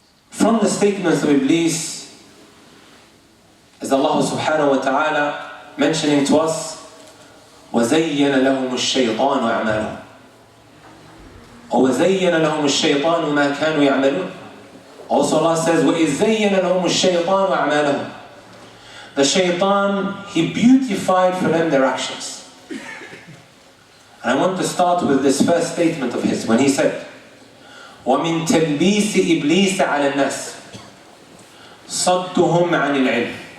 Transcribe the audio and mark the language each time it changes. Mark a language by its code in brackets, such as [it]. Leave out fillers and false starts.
[en] From the statements of Iblis is Allah subhanahu wa ta'ala mentioning to us, [ar] وَزَيَّنَ لَهُمُ الشَّيْطَانُ أَعْمَالُهُمْ وَزَيَّنَ لَهُمُ الشَّيْطَانُ مَا كَانُوا يَعْمَلُونَ. [en] Also Allah says, [ar] وَإِذْ زَيَّنَ لَهُمُ الشَّيْطَانُ أَعْمَالَهُمْ. [en] The shaitan, he beautified for them their actions. And I want to start with this first statement of his, when he said, [ar] وَمِن تَلْبِيسِ إِبْلِيسَ عَلَى النَّاسِ صَدُّهُمْ عَنِ الْعِلْمِ.